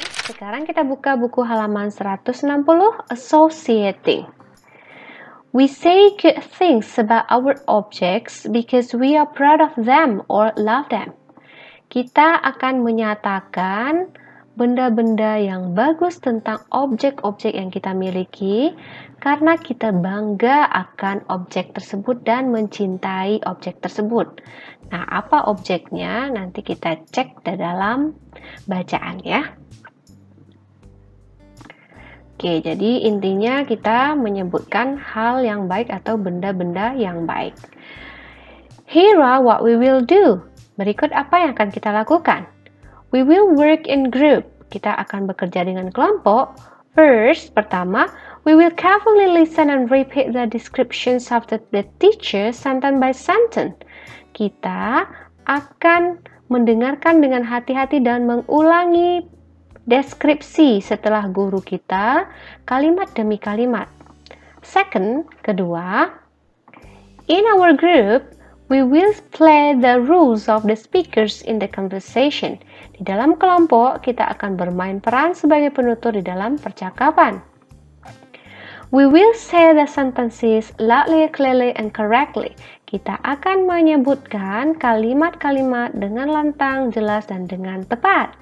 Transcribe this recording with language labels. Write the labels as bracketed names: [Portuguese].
[Indonesian] Sekarang kita buka buku halaman 160, Associating. [English] We say good things about our objects because we are proud of them or love them. [Indonesian] Kita akan menyatakan benda-benda yang bagus tentang objek-objek yang kita miliki karena kita bangga akan objek tersebut dan mencintai objek tersebut. Nah, apa objeknya? Nanti kita cek di dalam bacaan ya. Oke, jadi intinya kita menyebutkan hal yang baik atau benda-benda yang baik. [English] Here are what we will do. [Indonesian] Berikut apa yang akan kita lakukan. [English] We will work in group. [Indonesian] Kita akan bekerja dengan kelompok. [English] First, pertama, we will carefully listen and repeat the descriptions of the teacher sentence by sentence. [Indonesian] Kita akan mendengarkan dengan hati-hati dan mengulangi deskripsi setelah guru kita kalimat demi kalimat. [English] Second, kedua, in our group, we will play the roles of the speakers in the conversation. [Indonesian] Di dalam kelompok, kita akan bermain peran sebagai penutur di dalam percakapan. [English] We will say the sentences loudly, clearly, and correctly. [Indonesian] Kita akan menyebutkan kalimat-kalimat dengan lantang, jelas, dan dengan tepat.